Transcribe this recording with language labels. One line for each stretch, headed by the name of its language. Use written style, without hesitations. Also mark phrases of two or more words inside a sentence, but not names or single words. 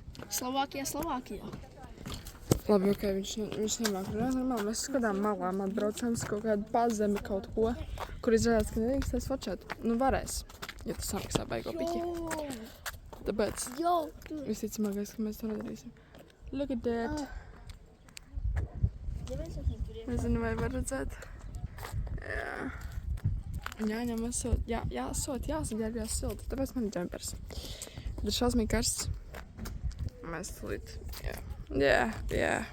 Latvian: Slovākijā. Labi, ok, viņš nemāk runāt normāli. Mēs uz kādām malām atbraucām, kaut kādu pazemi kaut ko, kur izrādās, ka nedrīkstēs fočēt. Nu, varēs, ja tu samaksā baigo piķi. Tāpēc visticamākais, ka mēs to nedarīsim.
English: Look at that.
Latvian: Nezinu, vai var redzēt. Jā. Jāņem esot, jāsaģērbjās silti, tāpēc man ir džempers. Bet ir šausmīgi karsts. Mēs tulīt, jā.